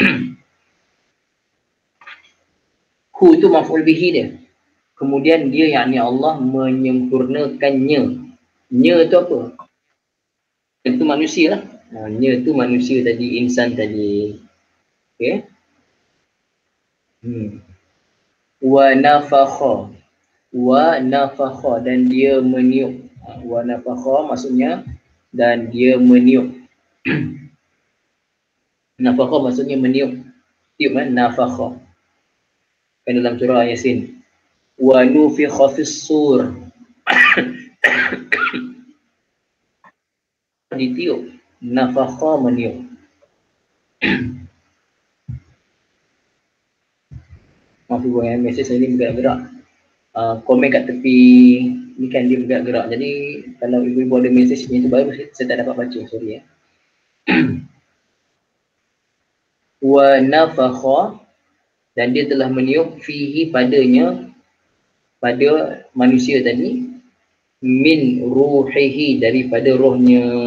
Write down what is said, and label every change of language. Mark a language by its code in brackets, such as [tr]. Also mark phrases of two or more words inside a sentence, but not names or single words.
[ms] Hu tu [ar] مفعول به [ms] dia. Kemudian dia yakni Allah menyempurnakannya. Nya tu apa? Itu manusia lah. Nya tu manusia tadi, insan tadi. Okey. [ar] ونفخ. ونفخ [ms] dan dia meniup. [ar] ونفخ [ms] maksudnya dan dia meniup. Nafakha maksudnya meniup. Tiup kan? Nafakha. Kan dalam surah Yasin. [ar] ونفخ في الصور. Ditiup. [ms] Nafakha meniup. Maaf ibu ya, mesej saya ni bergerak-gerak. Komen kat tepi ni kan dia bergerak-gerak. Jadi kalau ibu-ibu ada mesej ni tu baru saya tak dapat baca, sorry ya. [ar] ونفخ [ms] dan dia telah meniup fihi padanya, pada manusia tadi, [ar] من روحه [ms] daripada rohnya.